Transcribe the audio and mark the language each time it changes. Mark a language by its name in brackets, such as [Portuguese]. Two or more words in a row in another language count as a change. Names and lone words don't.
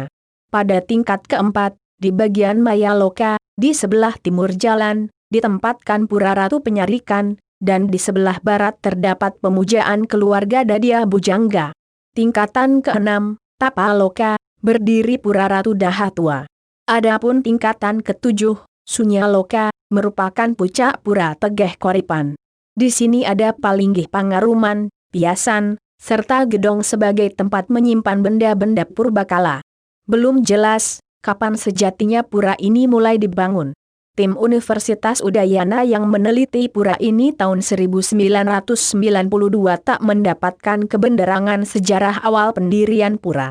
[Indonesian] Pada tingkat keempat, di bagian Mayaloka, di sebelah timur jalan, ditempatkan Pura Ratu Penyarikan, dan di sebelah barat terdapat pemujaan keluarga Dadia Bujangga. Tingkatan keenam, Tapaloka, berdiri Pura Ratu Dahatua. Adapun tingkatan ketujuh, Sunyaloka, merupakan puncak Pura Tegeh Koripan. Di sini ada palinggih pangaruman, piasan, serta gedong sebagai tempat menyimpan benda-benda purbakala. Belum jelas, kapan sejatinya pura ini mulai dibangun. Tim Universitas Udayana yang meneliti pura ini tahun 1992 tak mendapatkan kebenaran sejarah awal pendirian pura.